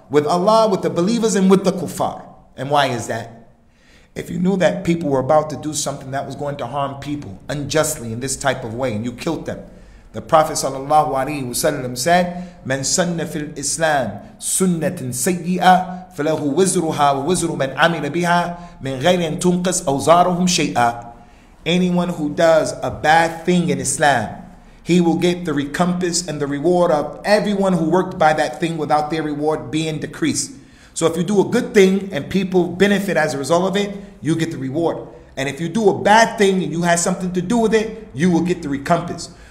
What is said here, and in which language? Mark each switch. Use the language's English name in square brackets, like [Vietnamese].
[English] With Allah, with the believers, and with the kuffar. And why is that? If you knew that people were about to do something that was going to harm people unjustly in this type of way, and you killed them, the Prophet ﷺ said, [Arabic] "Man sanna fil Islam sunnatin sayyi'ah فله وزرها ووزر من عمل بها من غير أن تنقص أوزارهم شيئا. [English] Anyone who does a bad thing in Islam, he will get the recompense and the reward of everyone who worked by that thing without their reward being decreased. So if you do a good thing and people benefit as a result of it, you get the reward. And if you do a bad thing and you had something to do with it, you will get the recompense.